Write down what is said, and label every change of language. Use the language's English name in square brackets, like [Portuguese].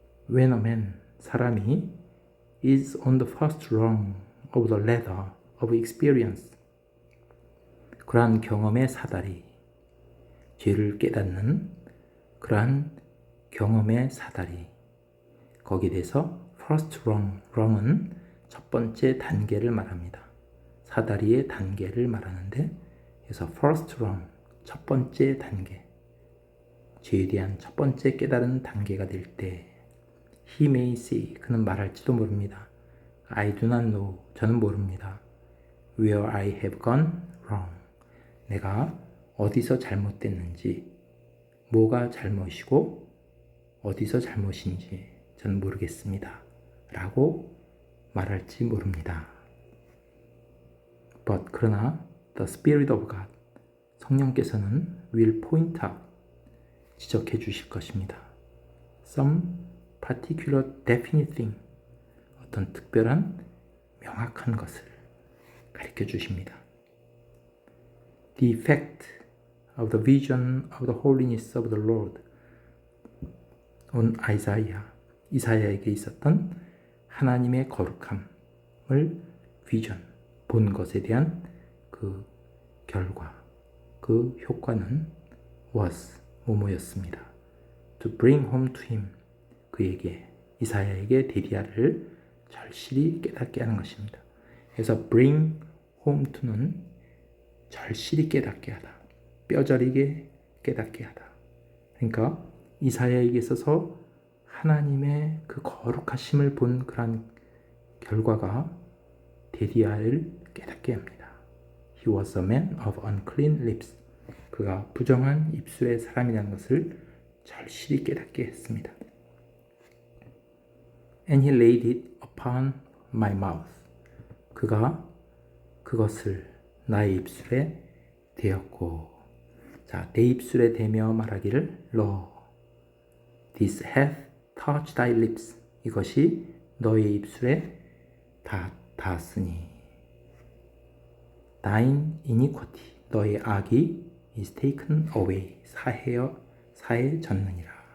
[English] When a man, [Korean] 사람이 [English] is on the first rung of the ladder of experience, [Korean] 그러한 경험의 사다리, 죄를 깨닫는 그러한 경험의 사다리, 거기에 대해서 first rung은 첫 번째 단계를 말합니다. 사다리의 단계를 말하는데, 그래서 first rung, 첫 번째 단계, 죄에 대한 첫 번째 깨달은 단계가 될 때 [English] He may say, [Korean] 그는 말할지도 모릅니다. [English] I do not know, [Korean] 저는 모릅니다. [English] Where I have gone wrong, [Korean] 내가 어디서 잘못됐는지, 뭐가 잘못이고 어디서 잘못인지 저는 모르겠습니다 라고 말할지 모릅니다. [English] But [Korean] 그러나 [English] the Spirit of God, [Korean] 성령께서는 [English] will point out, [Korean] 지적해 주실 것입니다. [English] Some particular definite thing, [Korean] 어떤 특별한 명확한 것을 가르쳐 주십니다. [English] The effect of the vision of the holiness of the Lord on Isaiah. [Korean] 이사야에게 있었던 하나님의 거룩함을 비전, 본 것에 대한 그 결과, 그 효과는 was, 뭐뭐였습니다. [English] To bring home to him, [Korean] 그에게, 이사야에게 데디아를 절실히 깨닫게 하는 것입니다. 그래서 bring home to는 절실히 깨닫게 하다, 뼈저리게 깨닫게 하다. 그러니까 이사야에게 있어서 하나님의 그 거룩하심을 본 그런 결과가 데디아를 깨닫게 합니다. [English] He was a man of unclean lips. [Korean] 그가 부정한 입술의 사람이라는 것을 절실히 깨닫게 했습니다. [English] And he laid it upon my mouth. [Korean] 그가 그것을 나의 입술에 대었고, 자, 내 입술에 대며 말하기를 [English] Lo, this hath touched thy lips. [Korean] 이것이 너의 입술에 닿았으니 [English] thine iniquity, [Korean] 너의 악이 [English] is taken away, [Korean] 사해졌느니라.